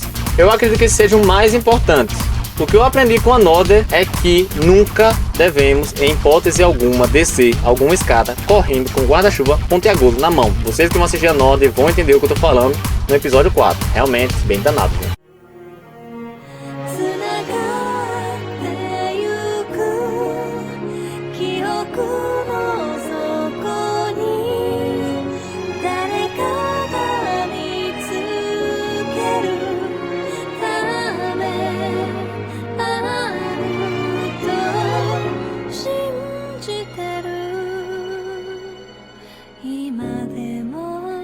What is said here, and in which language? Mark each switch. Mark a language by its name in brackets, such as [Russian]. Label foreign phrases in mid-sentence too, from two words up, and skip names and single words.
[Portuguese] Eu acredito que esse seja o mais importante. O que eu aprendi com Another é que nunca devemos, em hipótese alguma, descer alguma escada correndo com guarda-chuva pontiagudo na mão. Vocês que vão assistir Another vão entender o que eu tô falando no episódio 4. Realmente, bem danado, né? [Japanese] つながってゆく記憶の底に誰かが見つけるためあると信じてる今でも